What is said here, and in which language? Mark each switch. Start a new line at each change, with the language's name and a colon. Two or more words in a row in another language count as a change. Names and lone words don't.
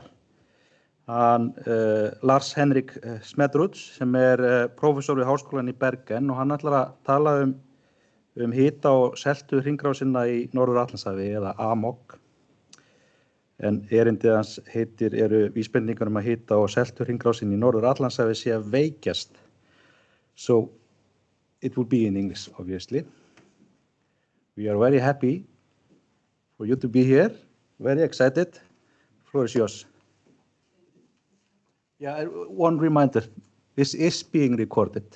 Icelandic: Hann Lars Henrik Smedsrud, sem prófessor við Háskólann í Bergen, og hann ætlar að tala um hita og seltuhringrásina í Norður Atlantshafi, eða AMOC. En erindið hans eru vísbendingar að hita og seltuhringrásin í Norður Atlantshafi sé að veikjast.
English: So it will be in English, obviously. We are very happy for you to be here. Very excited. The floor is yours. Yeah, one reminder, this is being recorded.